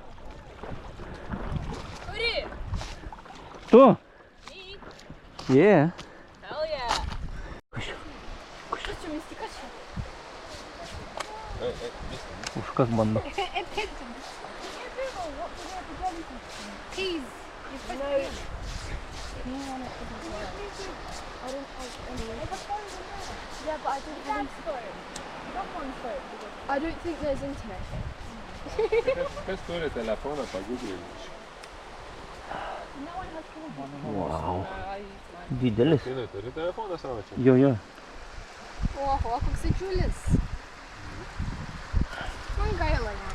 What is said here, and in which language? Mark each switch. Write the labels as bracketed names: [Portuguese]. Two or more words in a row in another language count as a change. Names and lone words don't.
[Lithuanian] Kuri? Tu? [English] Me? Yeah. Hell yeah. [Lithuanian] Kas čia mistika čia? Už kas bando. [English] Keys. Yeah, but I don't think I don't think there's internet. [Lithuanian] Kas turi telefoną, pagūglinti. Wow. Didelis. Jinai turi telefoną savo čia. Jo, jo. Oho, koks didžiulis. Man gaila jam.